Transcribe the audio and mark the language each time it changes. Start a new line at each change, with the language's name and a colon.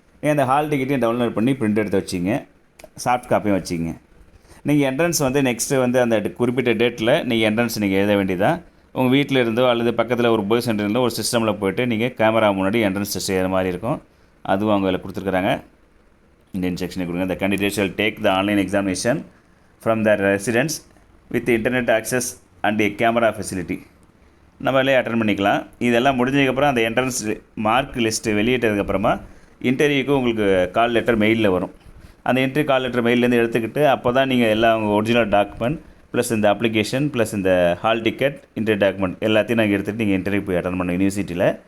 Tamil: நீங்கள் அந்த hall டிக்கெட்டையும் download பண்ணி பிரிண்ட் எடுத்து வச்சிங்க. சாஃப்ட் காப்பியும் வச்சிங்க. நீங்கள் என்ட்ரன்ஸ் வந்து நெக்ஸ்ட்டு வந்து அந்த குறிப்பிட்ட டேட்டில் நீங்கள் என்ட்ரன்ஸ் நீங்கள் எழுத வேண்டியதான். உங்கள் வீட்டில் இருந்தோ அல்லது பக்கத்தில் ஒரு பாய் சென்டர் இருந்தோ ஒரு சிஸ்டமில் போய்ட்டு நீங்கள் கேமரா முன்னாடி என்ட்ரன்ஸ் டெஸ்ட் செய்கிற மாதிரி இருக்கும். அதுவும் அவங்க அதில் கொடுத்துருக்குறாங்க. இந்த இன்ஸ்ட்ரக்ஷனை கொடுங்க.
English: The candidate shall take the online examination from their residence with internet access and a camera facility.
Tamil: நம்மளே அட்டன் பண்ணிக்கலாம். இதெல்லாம் முடிஞ்சதுக்கப்புறம் அந்த என்ட்ரன்ஸ் மார்க் லிஸ்ட்டு வெளியிட்டதுக்கப்புறமா இன்டர்வியூக்கு உங்களுக்கு கால் லெட்டர் மெயிலில் வரும். அந்த இன்டர்வியூ கால் லெட்டர் மெயிலேருந்து எடுத்துக்கிட்டு அப்போ தான் நீங்கள் எல்லாம் உங்கள் ஒரிஜினல் டாக்குமெண்ட் ப்ளஸ் இந்த அப்ளிகேஷன் ப்ளஸ் இந்த ஹால் டிக்கெட் இன்டர்வியூ டாக்குமெண்ட் எல்லாத்தையும் நாங்கள் எடுத்துகிட்டு நீங்கள் இன்டர்வியூ போய் அட்டன் பண்ண யூனிவர்சிட்டியில்.